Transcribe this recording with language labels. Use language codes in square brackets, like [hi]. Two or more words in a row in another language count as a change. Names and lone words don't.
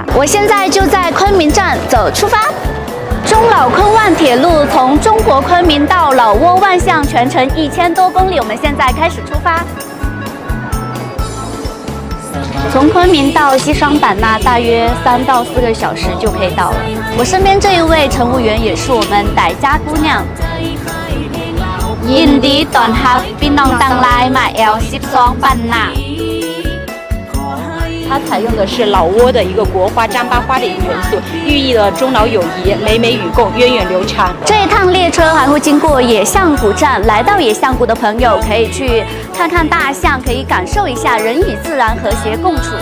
[zh] 我现在就在昆明站，走，出发！中老昆万铁路从中国昆明到老挝万象，全程1000多公里。我们现在开始出发。从昆明到西双版纳大约3到4个小时就可以到了。我身边这一位乘务员也是我们傣家姑娘。 [th] ยินดีต้อนรับพี่น้องต่างหลายมาแอล12 版纳。 [zh] 它采用的是老挝的一个国花糌粑花的一个元素，寓意了中老友谊，美美与共，源远流长。这一趟列车还会经过野象谷站，来到野象谷的朋友可以去看看大象，可以感受一下人与自然和谐共处。